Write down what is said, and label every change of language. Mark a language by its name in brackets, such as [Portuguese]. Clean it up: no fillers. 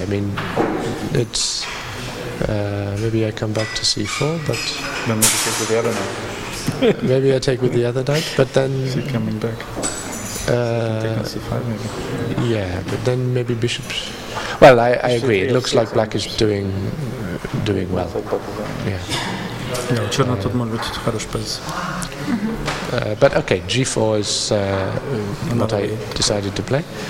[English] I mean, it's maybe I come back to c4, but Then maybe take with the other knight. maybe I take with the other knight. But then, Coming back. Take on c5 maybe. yeah, but then maybe bishop. Well, I agree. It looks like black is doing well. Like both of them. Yeah. [Russian] Да, у черных тут может быть хорошая позиция. [English] But okay, g4 is what I decided to play.